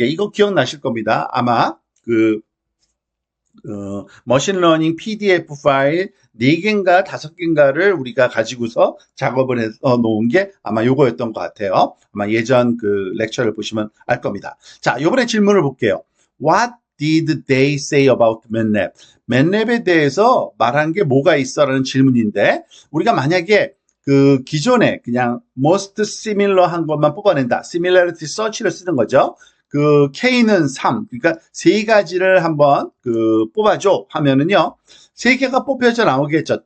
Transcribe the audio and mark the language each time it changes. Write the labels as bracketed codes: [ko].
[ko] 이거 기억나실 겁니다. 아마 머신러닝 PDF 파일 4개인가 5개인가를 우리가 가지고서 작업을 해서 놓은 게 아마 요거였던 것 같아요. 아마 예전 그 렉처를 보시면 알 겁니다. 자, 요번에 질문을 볼게요. [en] What did they say about 맨랩? [ko] 맨랩에 대해서 말한 게 뭐가 있어? 라는 질문인데, 우리가 만약에 그 기존에 그냥 most similar 한 것만 뽑아낸다. similarity search를 쓰는 거죠. 그 K는 3, 그러니까 세 가지를 한번 그 뽑아줘 하면은요, 세 개가 뽑혀져 나오겠죠.